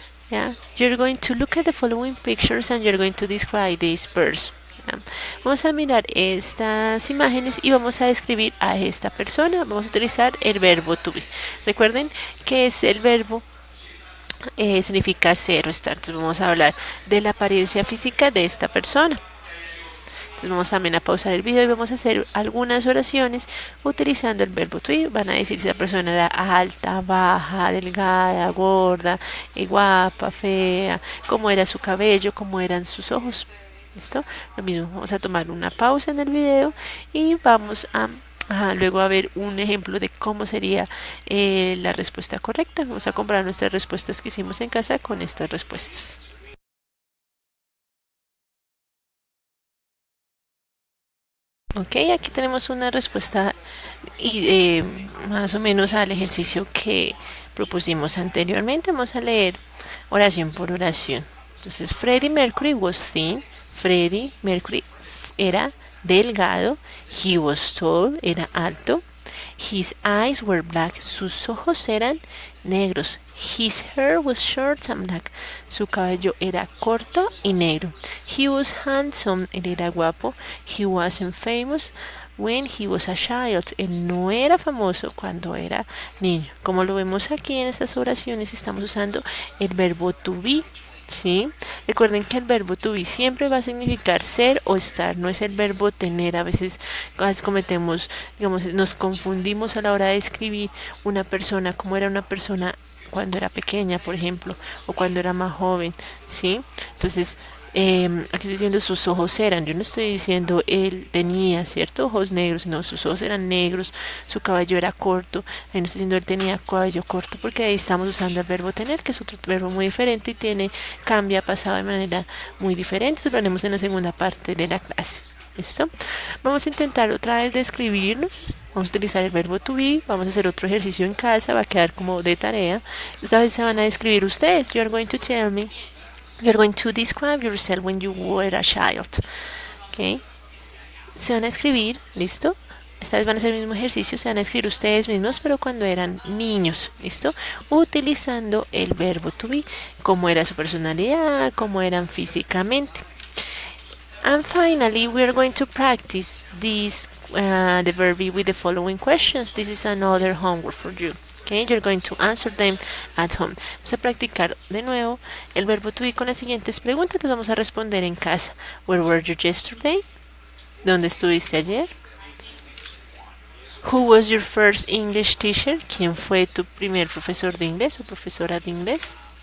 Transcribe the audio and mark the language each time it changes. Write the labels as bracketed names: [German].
[English] Yeah, you're going to look at the following pictures and you're going to describe this person. Yeah. [Spanish] Vamos a mirar estas imágenes y vamos a describir a esta persona. Vamos a utilizar el verbo to be. Recuerden que es el verbo significa ser o estar. Entonces vamos a hablar de la apariencia física de esta persona. Entonces vamos también a pausar el video y vamos a hacer algunas oraciones utilizando el verbo to be. Van a decir si la persona era alta, baja, delgada, gorda, guapa, fea, cómo era su cabello, cómo eran sus ojos. ¿Listo? Lo mismo, vamos a tomar una pausa en el video y vamos a luego a ver un ejemplo de cómo sería la respuesta correcta. Vamos a comparar nuestras respuestas que hicimos en casa con estas respuestas. Ok, aquí tenemos una respuesta y, más o menos al ejercicio que propusimos anteriormente. Vamos a leer oración por oración. [English] Entonces, Freddie Mercury was thin. [Spanish] Freddie Mercury era delgado. [English] He was tall, [Spanish] era alto. [English] His eyes were black. [Spanish] Sus ojos eran negros. [English] His hair was short and black. [Spanish] Su cabello era corto y negro. [English] He was handsome. [Spanish] Él era guapo. [English] He wasn't famous when he was a child. [Spanish] Él no era famoso cuando era niño. Como lo vemos aquí en estas oraciones, estamos usando el verbo to be. ¿Sí? Recuerden que el verbo to be siempre va a significar ser o estar, no es el verbo tener. A veces cometemos, digamos, nos confundimos a la hora de escribir una persona, como era una persona cuando era pequeña, por ejemplo, o cuando era más joven, ¿sí? Entonces, aquí estoy diciendo sus ojos eran, yo no estoy diciendo él tenía, ¿cierto? Ojos negros, no, sus ojos eran negros, su cabello era corto, ahí no estoy diciendo él tenía cabello corto, porque ahí estamos usando el verbo tener, que es otro verbo muy diferente y cambia pasado de manera muy diferente. Eso lo haremos en la segunda parte de la clase. ¿Listo? Vamos a intentar otra vez describirnos. Vamos a utilizar el verbo to be. Vamos a hacer otro ejercicio en casa, va a quedar como de tarea. Esta vez se van a describir ustedes. [English] You're going to tell me. You're going to describe yourself when you were a child. [Spanish] ¿Ok? Se van a escribir, ¿listo? Esta vez van a hacer el mismo ejercicio, se van a escribir ustedes mismos, pero cuando eran niños, ¿listo? Utilizando el verbo to be, cómo era su personalidad, cómo eran físicamente. [English] And finally, we are going to practice this, the verb be with the following questions. This is another homework for you. Okay, you're going to answer them at home. [Spanish] Vamos a practicar de nuevo el verbo to be con las siguientes preguntas. Las vamos a responder en casa. [English] Where were you yesterday? [Spanish] ¿Dónde estuviste ayer? [English] Who was your first English teacher? [Spanish] ¿Quién fue tu primer profesor de inglés o profesora de inglés?